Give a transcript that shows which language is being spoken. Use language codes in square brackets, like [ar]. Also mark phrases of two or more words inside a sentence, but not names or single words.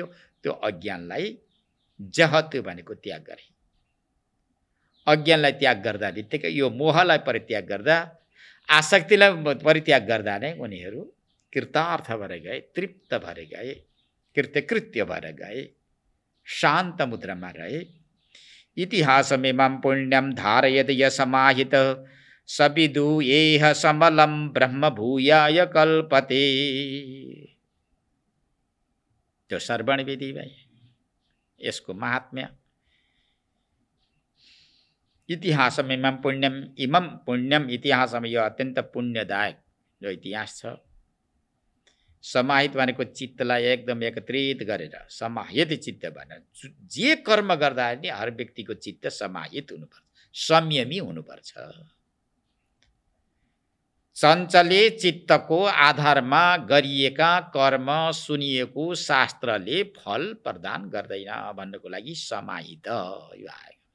[ne] त्यो अज्ञानलाई जहत भनेको त्याग गरे। अज्ञानलाई त्याग गर्दा बित्तिकै यो मोहलाई परित्याग गर्दा, आसक्तिलाई परित्याग गर्दा नै उनीहरू कृतार्थ भएर गए, तृप्त भएर गए, कृत्यकृत्य भएर गए, शान्त मुद्रामा रहे। [sa] इतिहासमेमां पुण्यं धारयत यसमाहित सविदु येह समलं ब्रह्म भूयाय कल्पते। [ne] त्यो श्रवण विधि भाइ, यसको महात्म्य। [sa] इतिहासमेमां पुण्यम, इमं पुण्यम इतिहासम, [ne] यो अत्यन्त पुण्यदायक जो इतिहास छ। समाहित भनेको चित्तलाई एकदम एकत्रित गरेर, समाहित चित्त भनेर जे कर्म गर्दा नि हर व्यक्तिको चित्त समाहित हुनुपर्छ, संयमी हुनुपर्छ। चञ्चले चित्तको आधारमा गरिएका कर्म सुनिएको शास्त्रले फल प्रदान गर्दैन भन्नको लागि समाहित यो आयो।